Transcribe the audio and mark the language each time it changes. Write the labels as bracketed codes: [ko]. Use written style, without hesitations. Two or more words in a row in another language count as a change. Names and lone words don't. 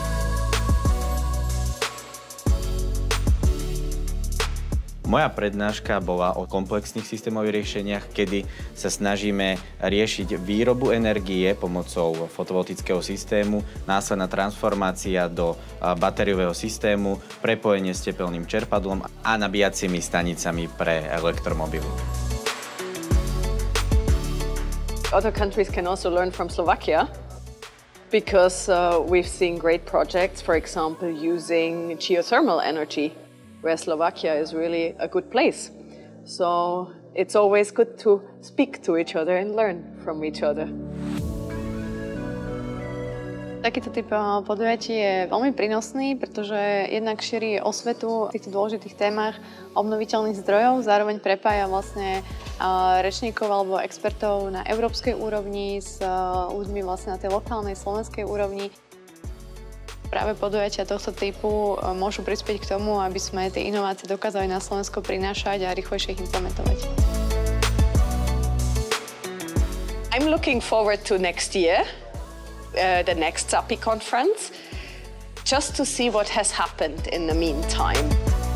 [sk] Moja prednáška bola o komplexných systémových riešeniach, kedy sa snažíme riešiť výrobu energie pomocou fotovoltického systému, následná transformácia do batériového systému, prepojenie s tepelným čerpadlom a nabíjacími stanicami pre elektromobily. [en] Other countries can also learn from Slovakia because we've seen great projects, for example, using geothermal energy, where Slovakia is really a good place. So it's always good to speak to each other and learn from each other. [sk] Takýto typ podujatí je veľmi prínosný, pretože jednak šíri osvetu v týchto dôležitých témach obnoviteľných zdrojov, zároveň prepája vlastne rečníkov alebo expertov na európskej úrovni s ľuďmi vlastne na tej lokálnej slovenskej úrovni. Práve podujatia tohto typu môžu prispieť k tomu, aby sme tie inovácie dokázali na Slovensko prinášať a rýchlejšie ich implementovať. [en] I'm looking forward to next year, the next SAPI conference, just to see what has happened in the meantime.